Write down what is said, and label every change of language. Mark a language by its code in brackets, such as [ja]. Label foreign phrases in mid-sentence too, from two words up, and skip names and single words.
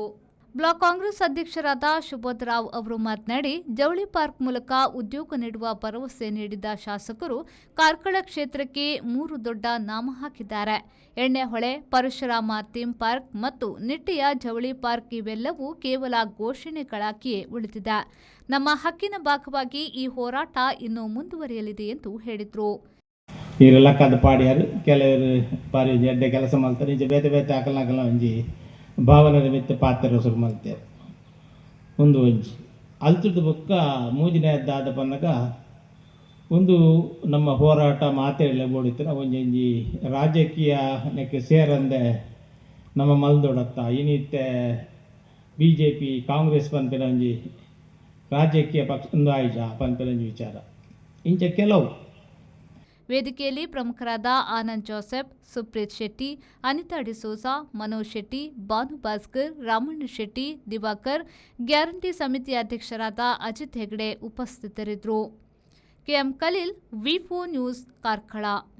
[kn] ಬ್ಲಾಕ್ ಕಾಂಗ್ರೆಸ್ ಅಧ್ಯಕ್ಷರಾದ ಸುಬೋಧ್ ರಾವ್ ಅವರು ಮಾತನಾಡಿ, ಜವಳಿ ಪಾರ್ಕ್ ಮೂಲಕ ಉದ್ಯೋಗ ನೀಡುವ ಭರವಸೆ ನೀಡಿದ ಶಾಸಕರು ಕಾರ್ಕಳ ಕ್ಷೇತ್ರಕ್ಕೆ 3 ದೊಡ್ಡ ನಾಮ ಹಾಕಿದ್ದಾರೆ. ಎಣ್ಣೆಹೊಳೆ, ಪರಶುರಾಮ ಥೀಮ್ ಪಾರ್ಕ್ ಮತ್ತು ನಿಟ್ಟೆಯ ಜವಳಿ ಪಾರ್ಕ್ ಇವೆಲ್ಲವೂ ಕೇವಲ ಘೋಷಣೆಗಳಾಗಿಯೇ ಉಳಿದಿದೆ. ನಮ್ಮ ಹಕ್ಕಿನ ಭಾಗವಾಗಿ ಈ ಹೋರಾಟ ಇನ್ನೂ ಮುಂದುವರಿಯಲಿದೆ ಎಂದು ಹೇಳಿದರು. [tcy] ಇವರೆಲ್ಲ ಕದ್ದು ಪಾಡ್ಯಾರು, ಕೆಲವರು ಪಾರಿ ಎಡ್ಡೆ [kn] ಕೆಲಸ ಮಾಡ್ತಾರೆ, [tcy] ಇಂಚೆ ಬೇತೆ ಬೇತೆ ಹಾಕಲಾಕಲ್ಲ ಒಂಜಿ ಭಾವನೆ ಮಿತ್ತ [kn] ಪಾತ್ರ ಶುರು ಮಾಡ್ತಾರೆ. [tcy] ಒಂದು ಒಂಜಿ ಅಲ್ತದ ಬೊಕ್ಕ ಮೂಜಿನೆದ್ದಾದ ಪನ್ನಗ ಒಂದು ನಮ್ಮ ಹೋರಾಟ ಮಾತೆಲ್ಲ ಬೋಡಿತರ ಒಂಜಿ ರಾಜಕೀಯ ನೆಕ್ಕೆ ಸೇರಂದೆ ನಮ್ಮ ಮಲ್ದೊಡತ್ತ ಇನಿತ್ತೆ BJP ಕಾಂಗ್ರೆಸ್ ಪನ್ಪಿನ ಒಂಜಿ ರಾಜಕೀಯ ಪಕ್ಷ ಒಂದು ಆಯ್ಜ ಪನ್ಪಿನ ಒಂಜಿ ವಿಚಾರ ಇಂಚ ಕೆಲವು [kn] ವೇದಿಕೆಯಲ್ಲಿ ಪ್ರಮುಖರಾದ ಆನಂದ್ ಜೋಸೆಫ್, ಸುಪ್ರೀತ್ ಶೆಟ್ಟಿ, ಅನಿತಾ ಡಿಸೋಜಾ, ಮನೋಜ್ ಶೆಟ್ಟಿ, ಭಾನು ಭಾಸ್ಕರ್, ರಾಮಣ್ಣ ಶೆಟ್ಟಿ, ದಿವಾಕರ್, ಗ್ಯಾರಂಟಿ ಸಮಿತಿ ಅಧ್ಯಕ್ಷರಾದ ಅಜಿತ್ ಹೆಗಡೆ ಉಪಸ್ಥಿತರಿದ್ದರು. ಕೆಎಂ ಖಲೀಲ್, ವಿ4 ನ್ಯೂಸ್, ಕಾರ್ಕಳ.